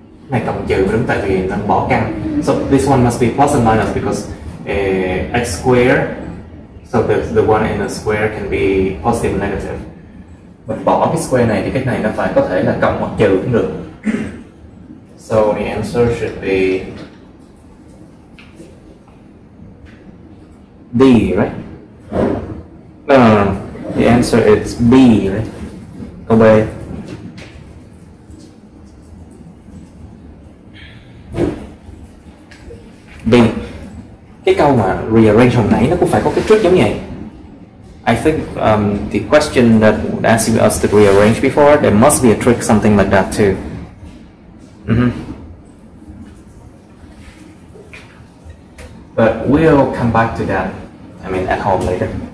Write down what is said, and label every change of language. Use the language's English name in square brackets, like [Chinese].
[Vietnamese] Này cộng trừ đúng tại vì nó bỏ căn. [English] So this one must be plus and minus because x squared. So the one in the square can be positive and negative. [Vietnamese] Mình bỏ cái square này thì cái này nó phải có thể là cộng hoặc trừ cũng được. [English] So the answer should be D, right? No. The answer is B, right? [Vietnamese] Câu B. [English] B. [Vietnamese] Cái câu mà rearrange hồi nãy nó cũng phải có cái trick giống như vậy. [English] I think the question that would ask us to rearrange before, there must be a trick, something like that too. But we'll come back to that, I mean, at home later.